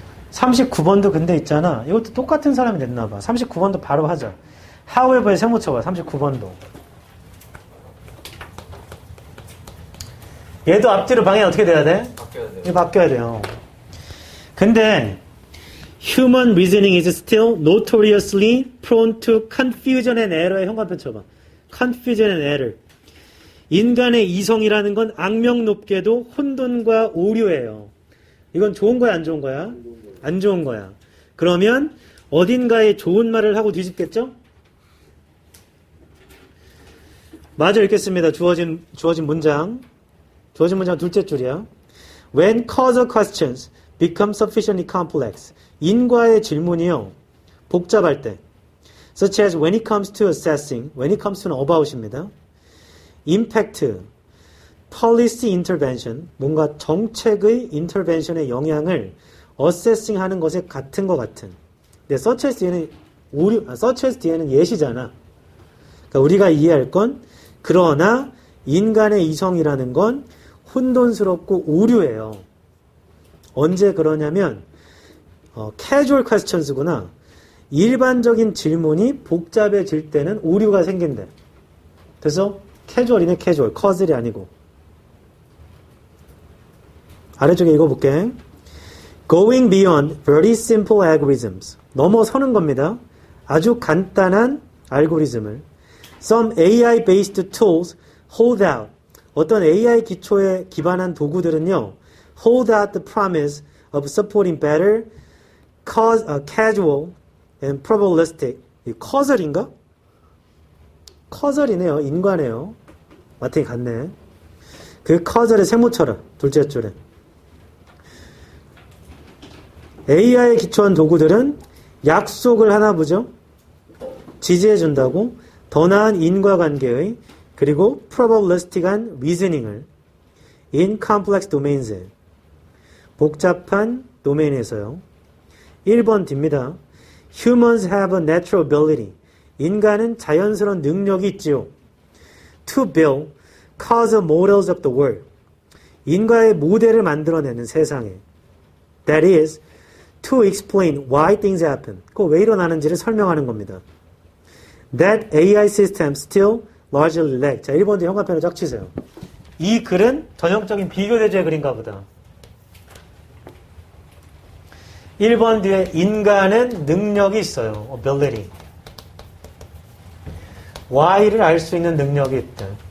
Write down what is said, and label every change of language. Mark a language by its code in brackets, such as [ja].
[ko] 39번도 근데 있잖아. 이것도 똑같은 사람이 됐나봐. 39번도 바로 하자. however에 세모 쳐봐. 39번도. 얘도 앞뒤로 방향이 어떻게 돼야 돼? 바뀌어야 돼요. 이거 바뀌어야 돼요. [en] 근데 human reasoning is still notoriously prone to confusion and error에 [ko] 현관편 쳐봐. [en] confusion and error. [ko] 인간의 이성이라는 건 악명 높게도 혼돈과 오류예요. 이건 좋은 거야, 안 좋은 거야? 안 좋은 거야. 그러면 어딘가에 좋은 말을 하고 뒤집겠죠? 마저 읽겠습니다. 주어진 문장. 주어진 문장 둘째 줄이야. [en] When causal questions become sufficiently complex. [ko] 인과의 질문이요. 복잡할 때. [en] Such as when it comes to assessing. When it comes to는 about입니다. Impact. Policy intervention. [ko] 뭔가 정책의 intervention의 영향을 assessing 하는 것에 같은 것 같은. 근데 such as 뒤에는 such as 뒤에는 예시잖아. 그러니까 우리가 이해할 건 그러나 인간의 이성이라는 건 혼돈스럽고 오류예요. 언제 그러냐면 casual questions구나. 일반적인 질문이 복잡해질 때는 오류가 생긴대. 그래서 casual이네 casual. causal이 아니고. 아래쪽에 읽어볼게. [en] Going beyond very simple algorithms. [ko] 넘어서는 겁니다. 아주 간단한 알고리즘을. [en] Some AI-based tools hold out. [ko] 어떤 AI 기초에 기반한 도구들은요. [en] hold out the promise of supporting better, casual, and probabilistic. [ko] causal인가? causal이네요. 인과네요. 마탱이 같네. 그 causal에 세모 쳐라. 둘째 줄에. AI에 기초한 도구들은 약속을 하나 보죠. 지지해준다고 더 나은 인과관계의 그리고 probabilistic한 reasoning을 [en] in complex domains [ko] 복잡한 도메인에서요. 1번 뒤입니다. [en] Humans have a natural ability. [ko] 인간은 자연스러운 능력이 있지요. [en] To build causal models of the world. [ko] 인과의 모델을 만들어내는 세상에. [en] That is, to explain why things happen. [ko] 그 왜 일어나는지를 설명하는 겁니다. [en] That AI systems still largely lack. [ko] 자, 1번 뒤 현관편을 쫙 치세요. 이 글은 전형적인 비교대조의 글인가 보다. 1번 뒤에 인간은 능력이 있어요. [en] ability. [ko] Y를 알 수 있는 능력이 있다.